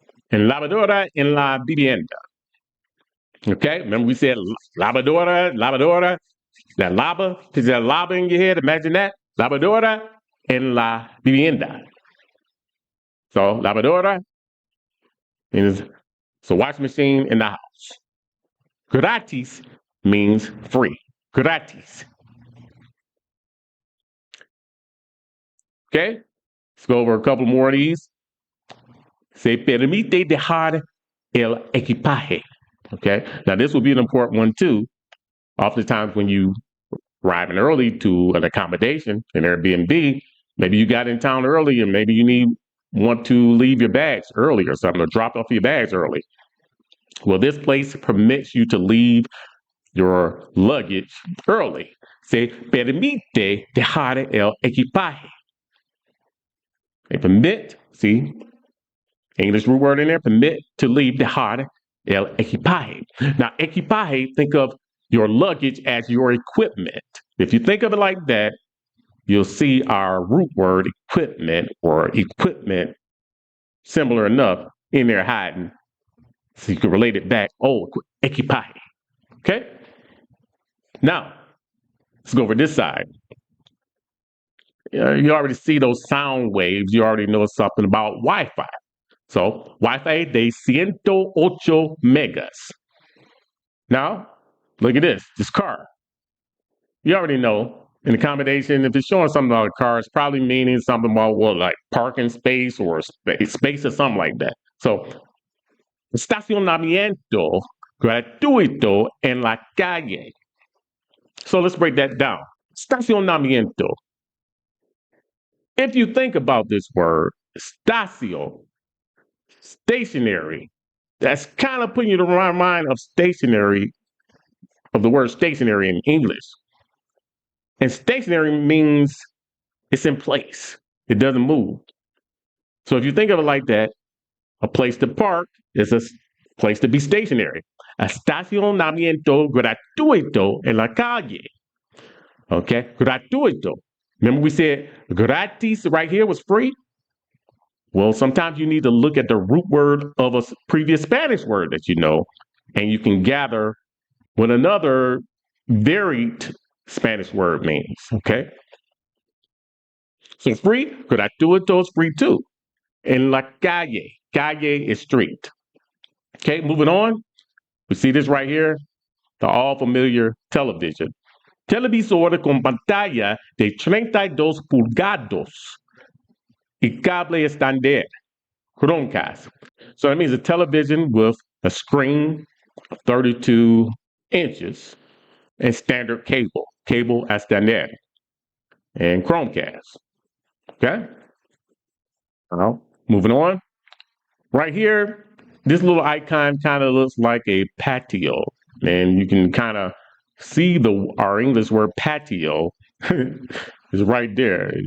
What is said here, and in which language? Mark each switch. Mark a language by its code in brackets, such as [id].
[es] En lavadora en la vivienda. [en] Okay, remember we said lavadora. That lava, is that lava in your head? Imagine that. [es] Lavadora en la vivienda. [en] So lavadora is so washing machine in the house. Gratis means free. Gratis. Okay, let's go over a couple more of these. [es] Se permite dejar el equipaje. [en] Okay, now this will be an important one too. Oftentimes when you arriving early to an accommodation, an Airbnb, maybe you got in town early and maybe you want to leave your bags early or something, or drop off your bags early. Well, this place permits you to leave your luggage early. [es] Se permite dejar el equipaje. [en] They permit, see, English root word in there, permit to leave [es] dejar el equipaje. [en] Now, equipaje, think of your luggage as your equipment. If you think of it like that, you'll see our root word equipment or equipment similar enough in there hiding. So you can relate it back. Oh, equipaje. Okay? Now, let's go over this side. You already see those sound waves. You already know something about Wi-Fi. [es] So, Wi-Fi de 108 megas. [en] Now, look at this car. You already know an accommodation, if it's showing something about a car, it's probably meaning something about like parking space or space or something like that. [es] So, estacionamiento gratuito en la calle. [en] So let's break that down. Estacionamiento. If you think about this word, estacio, stationary, that's kind of putting you in the mind of stationary, of the word stationary in English. And stationary means it's in place. It doesn't move. So if you think of it like that, a place to park is a place to be stationary. [es] Estacionamiento gratuito en la calle. [en] Okay, gratuito. Remember we said gratis right here was free? Well, sometimes you need to look at the root word of a previous Spanish word that you know, and you can gather what another varied Spanish word means, okay? So free, gratuito is free too. [es] En la calle, [en] calle is street. Okay, moving on. We see this right here, the all familiar television. [es] Televisor con pantalla de 32 pulgadas y cable estándar, Chromecast. [en] So that means a television with a screen of 32 inches and standard cable estándar, and Chromecast. Okay? Now, moving on. Right here, this little icon kind of looks like a patio, and you can kind of see our English word patio is right there.